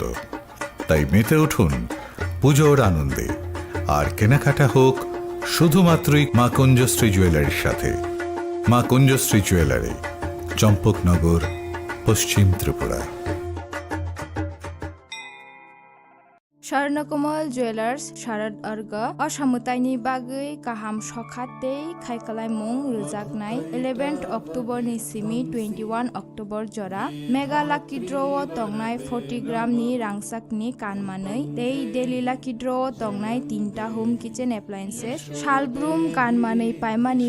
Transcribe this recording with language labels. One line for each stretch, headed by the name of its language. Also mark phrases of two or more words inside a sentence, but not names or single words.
Bangla: তাই মেতে উঠুন পুজোর আনন্দে, আর কেনাকাটা হোক শুধুমাত্রই মা কুঞ্জশ্রী জুয়েলারির সাথে। মা কুঞ্জশ্রী জুয়েলারি, চম্পকনগর, পশ্চিম ত্রিপুরা।
Kok Borok: স্বর্ণকমল জুয়েলার্স শারদ अर्घ असामुताइनि बागै गाहाम सखाते खायखालायमुं रोजागनाय 11 अक्ट'बरनि सिमी 21 अक्ट'बर जरा
English: mega lucky draw'आव
Kok Borok: दंनाय 40 ग्रामनि रांसाकनि कानमानै
English: daily lucky draw'आव
Kok Borok: दंनाय 3टा
English: home kitchen appliances
Kok Borok: सालब्रुम कानमानै पायमानि